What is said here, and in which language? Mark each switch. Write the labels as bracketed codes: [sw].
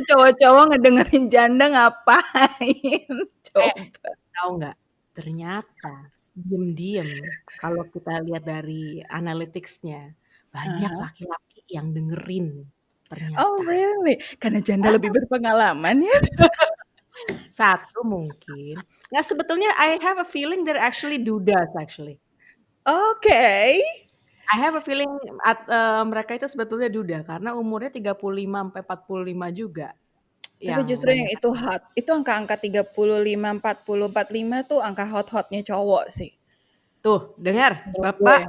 [id] tuh cowok-cowok ngedengerin janda ngapain? Coba. tahu nggak, ternyata diem-diem kalau kita lihat dari analytics-nya, banyak Aha. laki-laki yang dengerin Oh, ternyata. [en] really? [id] Karena janda lebih berpengalaman ya? Satu mungkin, nggak sebetulnya [en] I have a feeling they're actually dudas actually. Oke. I have a feeling [id] mereka itu sebetulnya duda karena umurnya 35 sampai 45 juga Tapi yang justru yang banyak itu hot. Itu angka-angka 35, 40, 45 tuh angka hot-hotnya cowok sih. tuh dengar Bapak,